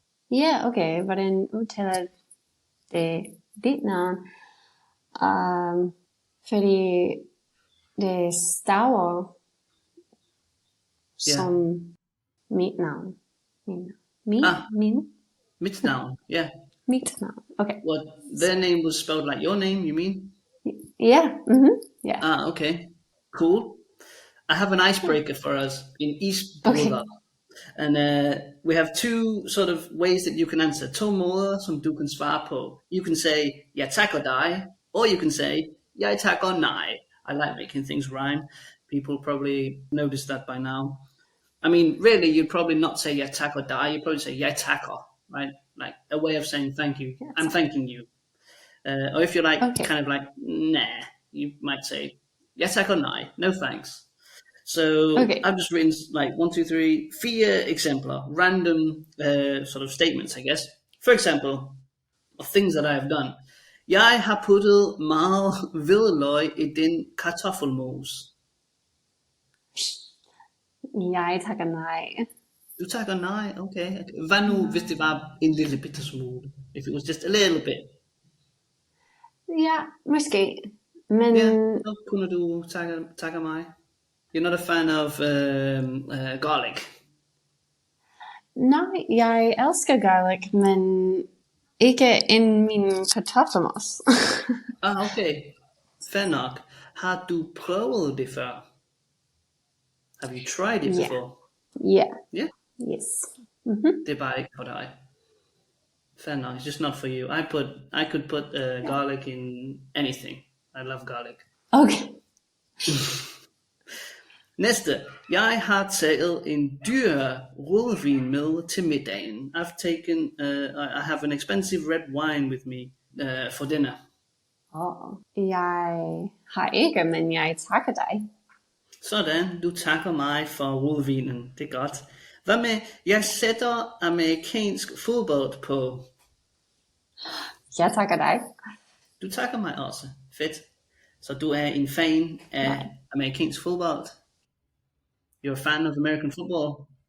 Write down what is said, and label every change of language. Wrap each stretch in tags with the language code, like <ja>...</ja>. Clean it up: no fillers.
<da>Ja, okay. Hvordan udtaler det dit navn? Fordi det staver som mit navn. Mit navn, yeah. Mit navn, okay.</da> <en>What, their name was spelled like your name, you mean? Yeah, yeah. Okay, cool. I have an icebreaker for us in East Brother. Okay. And we have two sort of ways that you can answer. To måder, som du kan svare på. You can say, jeg takker dig, or you can say, jeg takker nej. I like making things rhyme. People probably noticed that by now. I mean, really, you'd probably not say</en> <da>jeg takker dig.</da> <en>You'd probably say</en> <da>jeg takker,</da> <en>right? Like a way of saying thank you. Yes. I'm thanking you. Or if you're like, kind of like, nah, you might say,</en> <da>jeg takker nej,</da> <en>no thanks. So I've just written like 1, 2, 3, 4 eksempler, random sort of statements, I guess. For example, of things that I have done.</en> <da>Jeg har puttet meget hvidløg i din kartoffelmos. Jeg takker nej. Du takker nej, okay. Hvad nu, hvis det var en lille bitte smule?</da> <en>If it was just a little bit.</en> <da>Ja, måske. Men så kunne du takke mig.</da> <en>You're not a fan of garlic?</en> <da>Nej, jeg elsker garlic, men ikke in min kartoffelmos. Okay. Fair nok. Har du prøvet det før?</da> <en>Have you tried it before? Yeah. Yes.</en> <da>Det er bare ikke for dig. Fair nok.</da> <en>It's just not for you. I could put garlic in anything. I love garlic. Okay.</en> <da>Næste. Jeg har taget en dyr rødvin med til middagen.</da> <en>I have an expensive red wine with me for dinner.</en> <da>Jeg har ikke, men jeg takker dig. Sådan, du takker mig for rødvinen. Det er godt. Hvad med, jeg sætter amerikansk fodbold på? Jeg takker dig. Du takker mig også. Fedt. Så du er en fan af amerikansk fodbold?</da> <en>You're a fan of American football?</en>